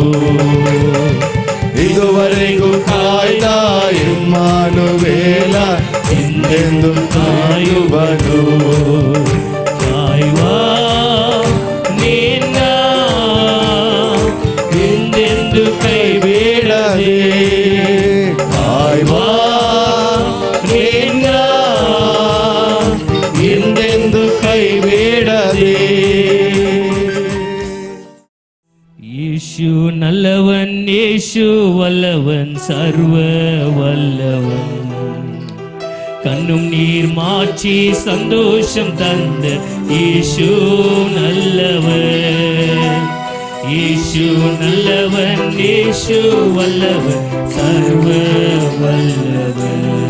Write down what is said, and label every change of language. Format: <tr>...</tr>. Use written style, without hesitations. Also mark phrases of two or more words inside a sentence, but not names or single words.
<kn>ಇದುವರೆಗೂ ಕಾಯ್ದ ಇಮ್ಮಾನುವೇಲ ಎಂದೆಂದು ಕಾಯುವನು ಕಾಯುವ ನಿನ್ನ ಎಂದೆಂದು ಕೈ ಬೇಡದೆ ಕಾಯುವ ನಿನ್ನ ಎಂದೆಂದು ಕೈ ಬೇಡದೆ</kn> <ml>യേശു നല്ലവൻ യേശു വല്ലവൻ സർവ വല്ലവൻ കണ്ണും നീർ മാറ്റി സന്തോഷം തന്ന് യേശു നല്ലവൻ യേശു നല്ലവൻ യേശു വല്ലവൻ സർവ വല്ലവൻ</ml>